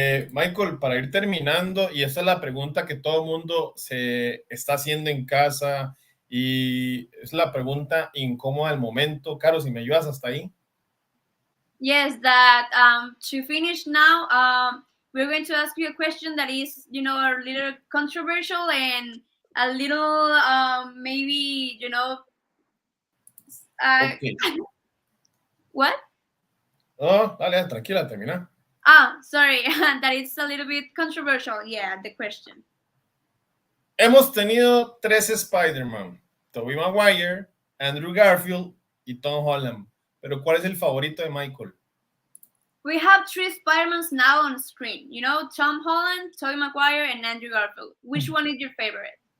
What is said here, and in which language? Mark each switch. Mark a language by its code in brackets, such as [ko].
[es] Michael, para ir terminando, y esta es la pregunta que todo el mundo se está haciendo en casa y es la pregunta incómoda del momento. Caro, si me ayudas hasta ahí. [en] Yes, that to finish now, we're going to ask you a question that is, a little controversial and a little maybe, Okay. What? [es] Oh, dale, tranquila, termina. [en] Sorry, that it's a little bit controversial. Yeah, the question. [es] Hemos tenido 3 Spider-Man: Tobey Maguire, Andrew Garfield y Tom Holland. Pero ¿cuál es el favorito de Michael? [en] We have 3 Spider-Mans now on screen. Tom Holland, Tobey Maguire, and Andrew Garfield. Which one is your favorite?